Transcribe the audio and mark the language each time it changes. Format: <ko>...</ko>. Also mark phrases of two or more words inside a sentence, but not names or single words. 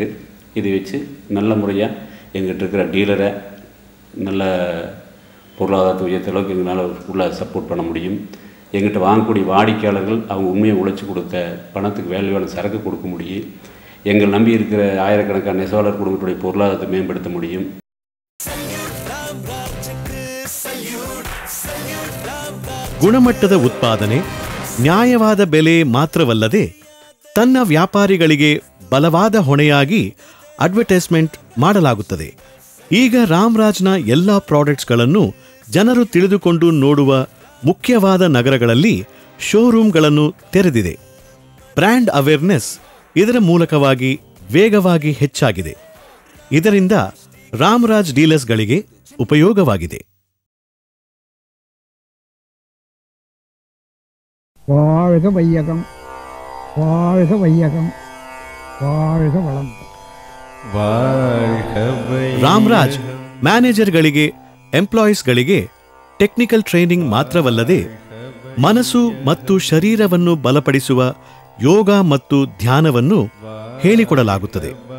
<ta>இதை வச்சு நல்ல முறையாக எங்கிட்ட இருக்கிற டீலரை நல்ல பொருளாதாரத்தை உயர்த்த அளவுக்கு எங்களால் ஃபுல்லாக சப்போர்ட் பண்ண முடியும். எங்கிட்ட வாங்கக்கூடிய வாடிக்கையாளர்கள் அவங்க உண்மையை உழைச்சி கொடுத்த பணத்துக்கு வேல்யூவான சரக்கு கொடுக்க முடியும். எங்கள் நம்பி இருக்கிற ஆயிரக்கணக்கான நெசவாளர் குடும்பத்துடைய பொருளாதாரத்தை மேம்படுத்த முடியும்.</ta> <kn>ಗುಣಮಟ್ಟದ ಉತ್ಪಾದನೆ, ನ್ಯಾಯವಾದ ಬೆಲೆ ಮಾತ್ರವಲ್ಲದೆ ತನ್ನ ವ್ಯಾಪಾರಿಗಳಿಗೆ ಬಲವಾದ ಹೊಣೆಯಾಗಿ ಅಡ್ವರ್ಟೈಸ್ಮೆಂಟ್ ಮಾಡಲಾಗುತ್ತದೆ. ಈಗ ರಾಮ್ರಾಜ್ನ ಎಲ್ಲ ಪ್ರಾಡಕ್ಟ್ಸ್ಗಳನ್ನು ಜನರು ತಿಳಿದುಕೊಂಡು ನೋಡುವ ಮುಖ್ಯವಾದ ನಗರಗಳಲ್ಲಿ ಶೋರೂಮ್ಗಳನ್ನು ತೆರೆದಿದೆ.</kn> <en>brand awareness</en> <kn>ಇದರ ಮೂಲಕವಾಗಿ ವೇಗವಾಗಿ ಹೆಚ್ಚಾಗಿದೆ. ಇದರಿಂದ ರಾಮ್ರಾಜ್ ಡೀಲರ್ಸ್ಗಳಿಗೆ ಉಪಯೋಗವಾಗಿದೆ.</kn> <ta>வாழ்க வையகம், வாழ்க வையகம், வாழ்க வளம்.</ta> <kn>ರಾಮ್ರಾಜ್ ಮ್ಯಾನೇಜರ್ಗಳಿಗೆ, ಎಂಪ್ಲಾಯೀಸ್ಗಳಿಗೆ</kn> <en>technical training</en> <kn>ಮಾತ್ರವಲ್ಲದೆ ಮನಸ್ಸು ಮತ್ತು ಶರೀರವನ್ನು ಬಲಪಡಿಸುವ ಯೋಗ ಮತ್ತು ಧ್ಯಾನವನ್ನು ಹೇಳಿಕೊಡಲಾಗುತ್ತದೆ.</kn>